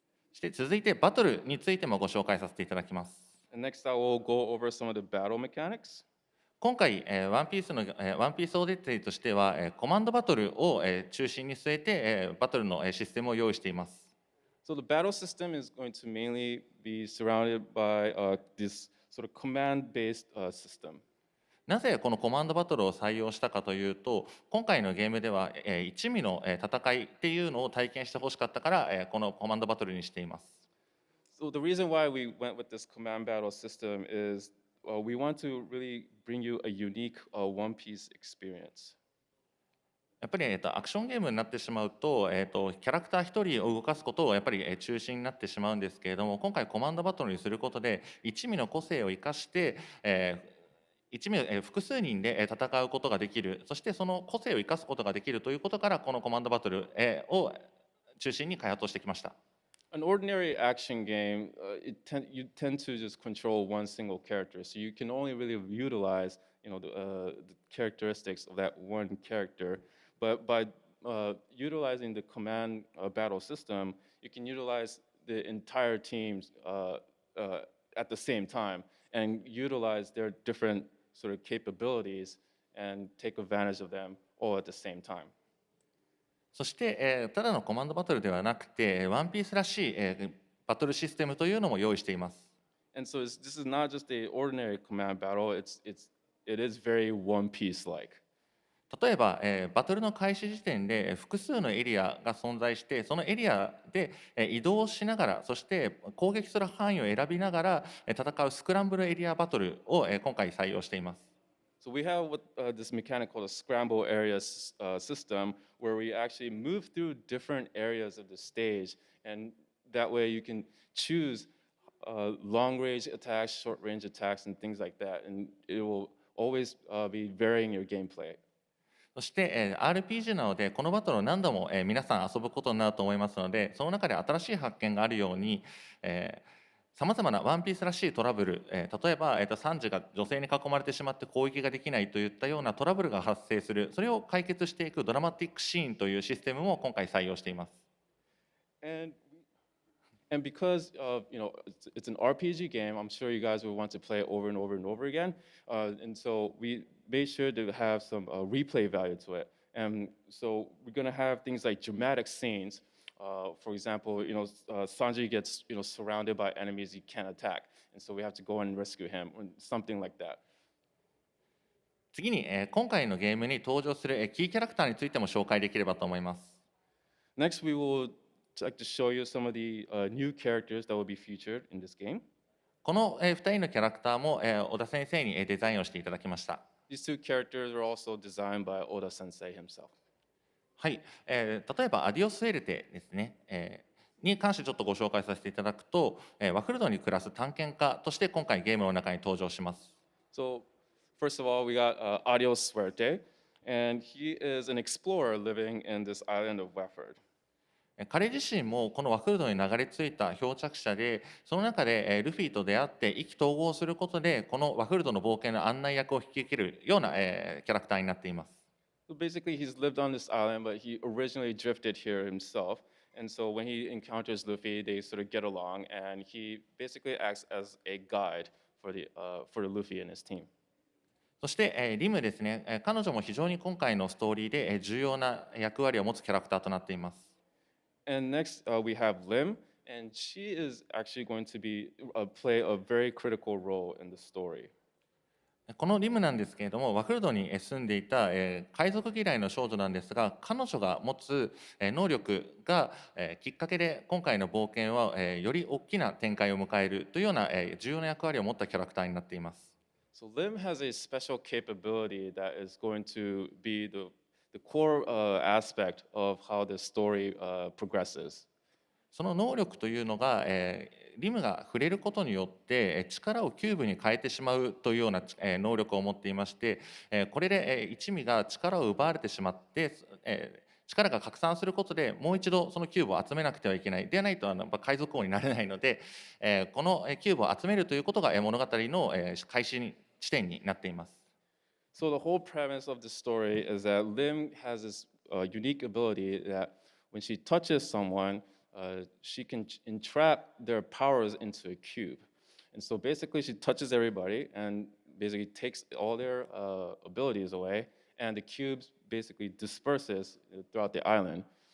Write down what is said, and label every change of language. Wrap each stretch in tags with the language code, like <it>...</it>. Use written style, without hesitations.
<ja>そして続いてバトルについてもご紹介させていただきます。</ja> <en>And next, I will go over some of the battle mechanics.</en> <ja>今回、ワンピースオデッセイとしては、コマンドバトルを、中心に据えて、バトルの、システムを用意しています。</ja> <en>So the battle system is going to mainly be surrounded by this sort of command-based system.</en> <ja>なぜこのコマンドバトルを採用したかというと、今回のゲームでは、一味の、戦いっていうのを体験してほしかったから、このコマンドバトルにしています。</ja> <en>So the reason why we went with this command battle system is we want to really bring you a unique One Piece experience.</en> <ja>やっぱり、アクションゲームになってしまうと、キャラクター一人を動かすことをやっぱり、中心になってしまうんですけれども、今回コマンドバトルにすることで一味の個性を生かして、一味、複数人で戦うことができる、そしてその個性を生かすことができるということから、このコマンドバトル、を中心に開発をしてきました。</ja> <en>An ordinary action game, you tend to just control one single character, so you can only really utilize, the characteristics of that one character. But by utilizing the command battle system, you can utilize the entire teams at the same time and utilize their different sort of capabilities and take advantage of them all at the same time.</en> <ja>そして、ただのコマンドバトルではなくて、ワンピースらしい、バトルシステムというのも用意しています。</ja> <en>And so this is not just a ordinary command battle, it is very One Piece-like.</en> <ja>例えば、バトルの開始時点で複数のエリアが存在して、そのエリアで移動しながら、そして攻撃する範囲を選びながら戦うスクランブルエリアバトルを今回採用しています。</ja> <en>So we have this mechanic called a scramble area system, where we actually move through different areas of the stage, and that way you can choose long-range attacks, short-range attacks, and things like that, and it will always be varying your gameplay.</en> <ja>そして、RPG なのでこのバトルを何度も、皆さん遊ぶことになると思いますので、その中で新しい発見があるように、さまざまなワンピースらしいトラブル、例えば、サンジが女性に囲まれてしまって攻撃ができないといったようなトラブルが発生する、それを解決していくドラマティックシーンというシステムも今回採用しています。</ja> <en>And because it's an RPG game, I'm sure you guys will want to play it over and over and over again. And so we made sure to have some replay value to it. And so we're going to have things like dramatic scenes. For example, Sanji gets surrounded by enemies he can't attack, and so we have to go and rescue him, or something like that.</en> <ja>次に、今回のゲームに登場する、キーキャラクターについても紹介できればと思います。</ja> <en>Next, we will like to show you some of the new characters that will be featured in this game.</en> <ja>この、2人のキャラクターも、小田先生に、デザインをしていただきました。</ja> <en>These two characters are also designed by Oda Sensei himself.</en> <ja>はい、例えばアディオスエルテですね、に関してちょっとご紹介させていただくと、ワフルドに暮らす探検家として今回ゲームの中に登場します。</ja> <en>So, first of all, we got Adios Suerte, and he is an explorer living in this island of Waford.</en> <ja>彼自身もこのワフルドに流れ着いた漂着者で、その中でルフィと出会って意気投合することで、このワフルドの冒険の案内役を引き受けるようなキャラクターになっています。</ja> <en>So basically, he's lived on this island, but he originally drifted here himself. And so when he encounters Luffy, they sort of get along, and he basically acts as a guide for the Luffy and his team.</en> <ja>そして、リムですね、彼女も非常に今回のストーリーで、重要な役割を持つキャラクターとなっています。</ja> <en>And next, we have Lim, and she is actually going to play a very critical role in the story.</en> <ja>このリムなんですけれども、ワフルドに住んでいた、海賊嫌いの少女なんですが、彼女が持つ、能力が、きっかけで今回の冒険は、より大きな展開を迎えるというような、重要な役割を持ったキャラクターになっています。</ja> <en>So Lim has a special capability that is going to be the core aspect of how the story progresses.</en> <ja>その能力というのが、リムが触れることによって力をキューブに変えてしまうというような能力を持っていまして、これで一味が力を奪われてしまって、力が拡散することでもう一度そのキューブを集めなくてはいけない。ではないと海賊王になれないので、このキューブを集めるということが物語の開始地点になっています。</ja> <en>So the whole premise of the story is that Lim has this unique ability that when she touches someone, she can entrap their powers into a cube. And so basically she touches everybody and basically takes all their abilities away, and the cube basically disperses throughout the island.</en>